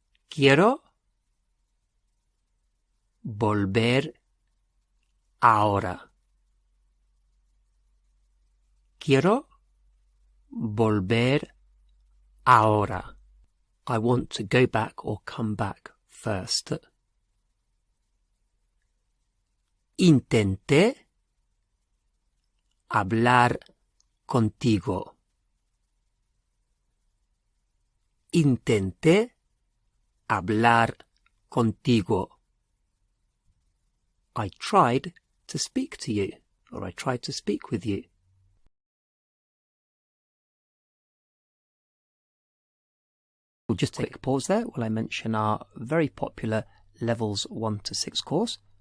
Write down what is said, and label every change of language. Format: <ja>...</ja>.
<es>Quiero volver ahora. Quiero volver ahora.</es> <en>I want to go back or come back first.</en> <es>Intenté hablar contigo. Intenté hablar contigo.</es> <en>I tried to speak to you, or I tried to speak with you. We'll just take a pause there while I mention our very popular Levels 1 to 6 course.</en>